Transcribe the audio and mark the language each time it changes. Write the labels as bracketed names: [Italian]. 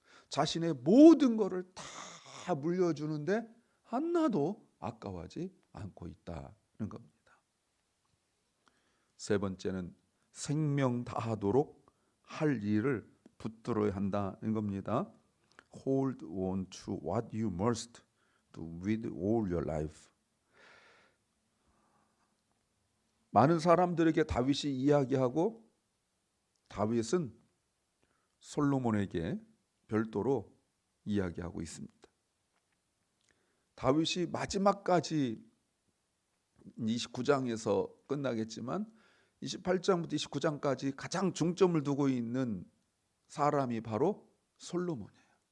[Korean] 자신의 모든 것을 다 물려주는데 하나도 아까워하지 않고 있다는 겁니다. 세 번째는 생명 다하도록 할 일을 붙들어야 한다는 겁니다. [English] Hold on to what you must do with all your life. [Korean] 많은 사람들에게 다윗이 이야기하고 다윗은 솔로몬에게 별도로 이야기하고 있습니다. 다윗이 마지막까지 29장에서 끝나겠지만 28장부터 29장까지 가장 중점을 두고 있는 사람이 바로 솔로몬이에요.